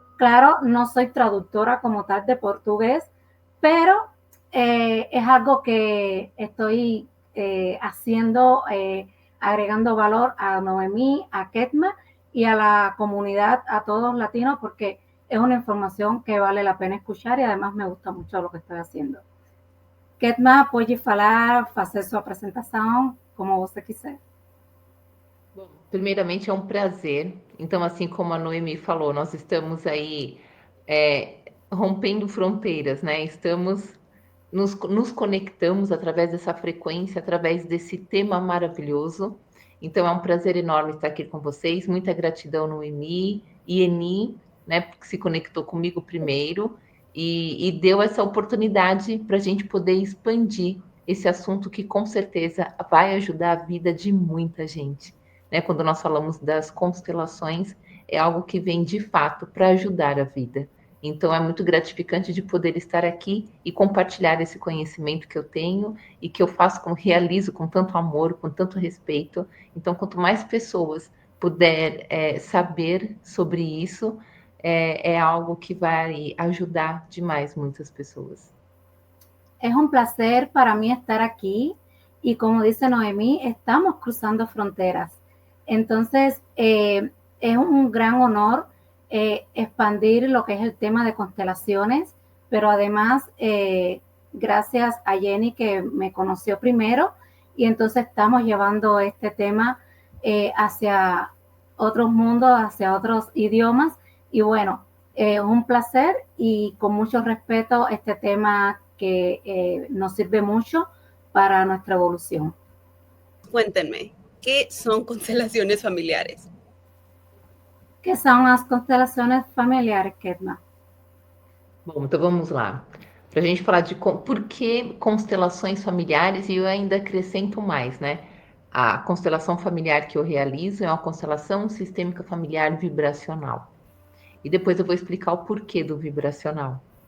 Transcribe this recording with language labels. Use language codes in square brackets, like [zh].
[es] Claro, no soy traductora como tal de portugués, pero es algo que estoy haciendo, agregando valor a Noemí, a Ketma y a la comunidad, a todos latinos, porque es una información que vale la pena escuchar y además me gusta mucho lo que estoy haciendo. [pt] Ketma, pode falar, fazer sua apresentação, como você quiser. Bom, primeiramente é um prazer. Então, assim como a Noemi falou, nós estamos aí rompendo fronteiras, né? Nos conectamos através dessa frequência, através desse tema maravilhoso. Então, é um prazer enorme estar aqui com vocês. Muita gratidão, Noemi e Eni, né? Porque se conectou comigo primeiro e deu essa oportunidade para a gente poder expandir esse assunto que com certeza vai ajudar a vida de muita gente, né? Quando nós falamos das constelações, é algo que vem de fato para ajudar a vida. Então é muito gratificante de poder estar aqui e compartilhar esse conhecimento que eu tenho e que eu faço, realizo com tanto amor, com tanto respeito. Então, quanto mais pessoas puder saber sobre isso, é algo que vai ajudar demais muitas pessoas. [es] Es un placer para mí estar aquí y como dice Noemí, estamos cruzando fronteras. Entonces, es un gran honor expandir lo que es el tema de constelaciones, pero además, gracias a Jenny que me conoció primero y entonces estamos llevando este tema hacia otros mundos, hacia otros idiomas y bueno, un placer y con mucho respeto este tema que nos sirve mucho para nuestra evolución. Cuéntenme, ¿qué son constelaciones familiares? ¿Qué son las constelaciones familiares, Ketma? [pt] Bom, então vamos lá. Para a gente falar de por que constelações familiares, e eu ainda acrescento mais, né? A constelação familiar que eu realizo é uma constelação sistêmica familiar vibracional. E depois eu vou explicar o porquê do vibracional.